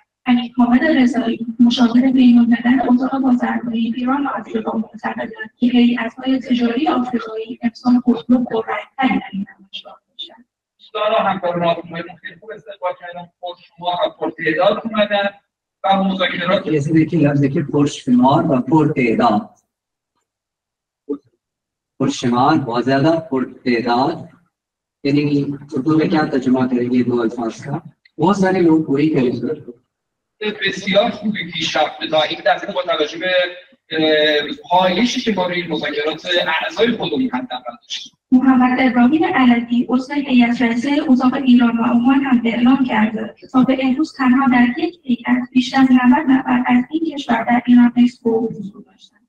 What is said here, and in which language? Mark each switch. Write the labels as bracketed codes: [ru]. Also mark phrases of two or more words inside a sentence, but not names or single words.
[fa] حمید حامد رضایی مشاور بین‌الملل اتاق بازرگانی ایران و آفریقا معتقدند که هیئت‌های تجاری آفریقایی امسال خودرو پررنگ‌تری در این نمایشگاه داشتند. دوستان و همکاران آفریقایی خیلی خوب استقبال کردن، پرشمار و پرتعداد اومدن و مذاکرات [ur] جیسے کہ لفظ کہ [fa] پرشمار و پرتعداد پرشمار [ur] بہت زیادہ [fa] پرتعداد [ur] یعنی اردو میں کیا ترجمہ کریں گے دو الفاظ کا بہت سارے لوگ پوری کریں [fa] بسیار خوبی پیشرفت تا این دفعه با توجه به پایشی که ما روی مذاکرات اعضای خودمون حداقل داشتیم. محمد ابراهیم علوی عضو هیئت رئیسه اتاق ایران و عمان هم اعلام کرده تا به امروز تنها در یک هیئت بیش از 90 نفر از این کشور در ایران اکسپو حضور داشتند.